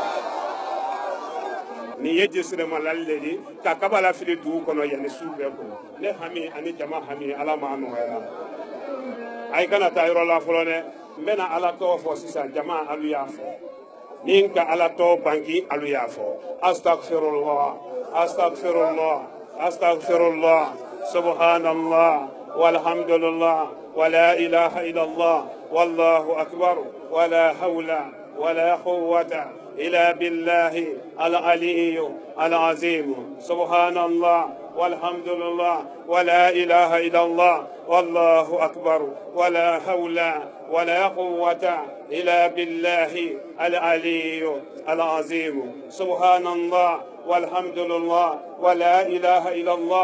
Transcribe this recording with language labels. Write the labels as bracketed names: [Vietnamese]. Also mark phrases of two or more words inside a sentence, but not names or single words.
[Bambara] ni ye jesire malali le di ka kabala fili dugu kɔnɔ yanni su bɛɛ kɔnɔ ne hami ani jama hami ala ma nɔgɔya a kana taa yɔrɔ la fɔlɔ dɛ n bɛna ala tɔgɔ fɔ sisan jama alu y'a fɔ ni n ka ala tɔgɔ banki alu y'a fɔ [Arabic] أستغفر الله أستغفر الله أستغفر الله سبحان الله والحمد لله ولا إله إلا الله والله أكبر ولا حول ولا قوة إلا بالله العلي العظيم سبحان الله والحمد لله ولا إله إلا الله والله أكبر ولا حول ولا قوة إلا بالله العلي العظيم سبحان الله والحمد لله ولا إله إلا الله